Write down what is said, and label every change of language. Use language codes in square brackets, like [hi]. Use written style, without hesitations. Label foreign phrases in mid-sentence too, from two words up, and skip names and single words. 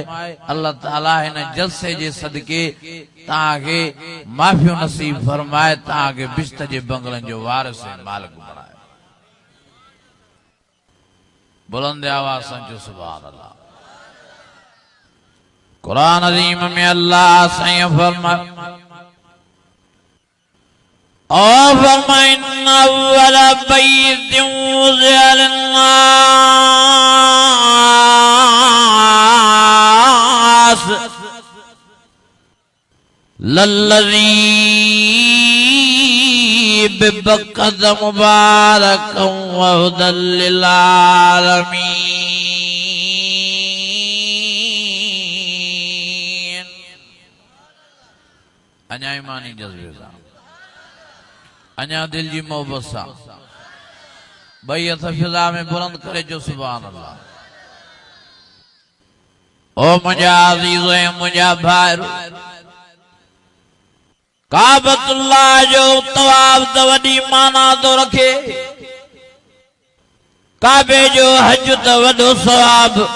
[sd] अल्लाह ताला हिन जलसे जे सदके तव्हांखे माफ़ियो नसीब फरमाए, तव्हांखे बिश्त जे बंगलनि जो वारिस ऐं मालिक बणाए। बुलंद आवाज़ सां चओ [ar] سبحان الله. [sd] कुरान अज़ीम में अल्लाह साईं फरमाए [ar] إن أول بيت وضع للناس للذي ببكة مباركا و هدى للعالمين. [sd] अञा ईमानी जज्बे सां, अञा दिल जी मोहब्बत सां भई हथ फिजा में बुलंद करे जो [ar] سبحان الله. [sd] ओ मुंहिंजा अज़ीज़ ऐं मुंहिंजा भाइरो, काबतुल्लाह जो तवाफ त वॾी माना थो रखे, काबे जो हज त वॾो सवाब,